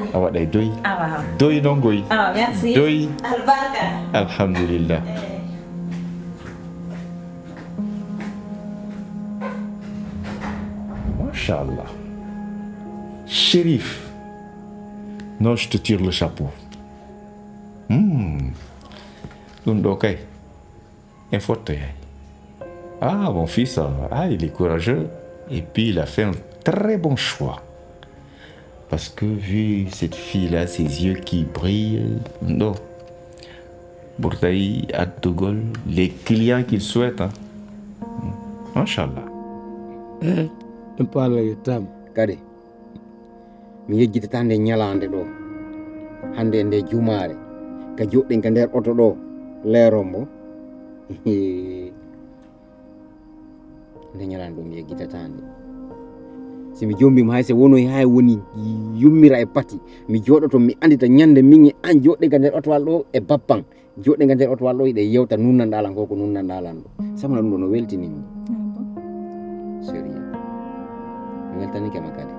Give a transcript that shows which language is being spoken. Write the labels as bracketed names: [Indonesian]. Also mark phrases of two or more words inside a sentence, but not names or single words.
[Fula] A waɗay doyi. awa Doyi noon goyi. awa merci Doyi. albarka [Arabic] Alhamdulillah. Machallah. [French] Chérif. Non, je te tire le chapeau. [Fula] Ɗum ɗo kay. [French] En photo yaay. Ah, mon fils, il est courageux. Et puis, il a fait un très bon choix. Parce que vu cette fille-là, ses yeux qui brillent, non. Bourtaï, Adogol, les clients qu'il souhaite. Hein. Inch'Allah. [Fula] en paala yettama kadi mi yejjitata nde ñalande ɗo hande nde jumare ka joɗɗen ka nder oto ɗo leerombo nde ñalan ɗum yeggitatande simi jombima hay se wonoy hay woni yummira e pati mi joɗoto mi andita ñande min an joɗɗe ga nder otowal ɗo e bappan joɗɗe ga nder otowal ɗo iɗe yewta nunnanɗalan ko nunnanɗalan ɗo samana ɗum ɗo no weltinimi sérieux mi weltanike ma kadi